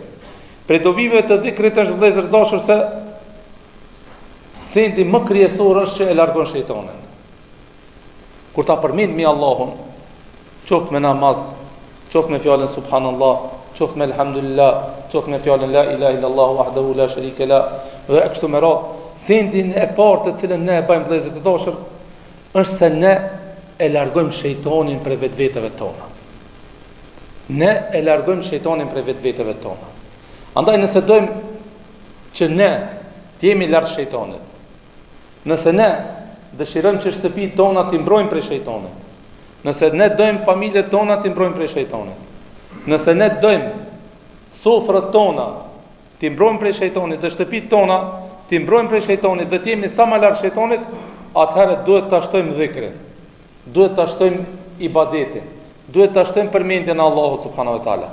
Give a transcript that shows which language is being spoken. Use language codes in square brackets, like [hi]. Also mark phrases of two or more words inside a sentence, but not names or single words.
[sq] Prej dobive të dhikrit është vëllezër dashur se sendi më kryesor është që e largon shejtanin. Kur ta përmendmi Allahun, qoftë me namaz, qoftë me fjalën subhanallah, qoftë me elhamdulillah, qoftë me fjalën [ar] لا إله إلا الله وحده لا شريك ل, [sq] dhe kështu me radhë, sendin e parë të cilën ne e bëjmë vëllezër të dashur, është se ne e largojmë shejtanin prej vetveteve tona. Ne e largojmë shejtanin prej vetveteve tona. Andaj nëse dojmë që ne të jemi larg shejtanit, nëse ne dëshirojmë që shtëpitë tona t'i mbrojmë prej shejtanit, nëse ne dojmë familjet tona t'i mbrojmë prej shejtanit, nëse ne dojmë sofrat tona t'i mbrojmë prej shejtanit dhe shtëpitë tona t'i mbrojmë prej shejtanit dhe t'jemi sa më larg shejtanit, atëherë duhet ta shtojmë dhikrin, duhet ta shtojmë ibadetin, duhet ta shtojmë përmendjen e Allahut [ar] سبحانه و تعالى.